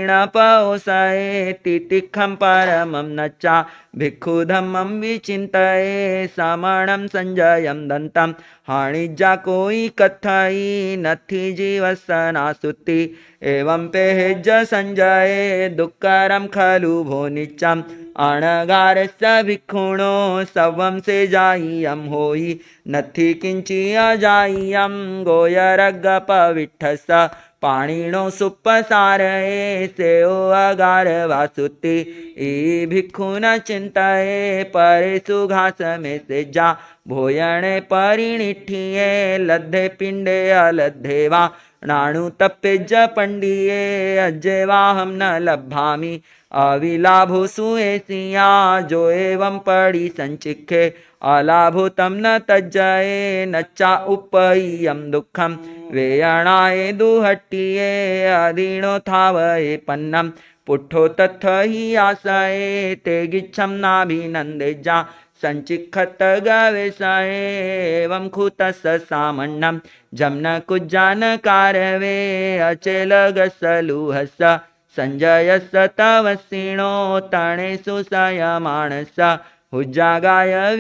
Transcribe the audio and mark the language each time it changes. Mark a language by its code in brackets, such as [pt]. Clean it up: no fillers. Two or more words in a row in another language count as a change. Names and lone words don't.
[pra] पीणपओसये तितिखं परमं नच्चा भिक्खु धम्मं विचिन्तये समणं संजयं दन्तं हाणिजा कोई कथई नथी जीवसना सुति एवं पेहेज संजये दुःकरं खलु भो नित्यम् अणगारस्य भिक्खुणो सवं से जाय्यं होई नथी किंची अजाय्यं गोयरगपविट्ठस पाणिनो सुपसारये सेओ अगार वासुति ई भिक्खु न चिंतये परे सुघास में से जा भोयणे परिणिठिये लद्धे पिंडे अलद्धे वा नाणु तप्पेज पंडिये अज्जेवाहं न लभामि अविलाभो सुएसिया जो एवं पड़ी संचिखे अलाभो तम न तज्जये नच्चा उपय्यम दुखम वेयणाए दुहट्टिये अधीनो थावये पन्नम पुट्ठो तत्थ ही आशये ते गिच्छम नाभिनंदेजा संचिखत गवेशये एवं खुतस सामन्नम जम्न कुज्जान कारवे अचेल गसलुहस संजयस तवसिणो तणेषु संयमानस हुज्जागाय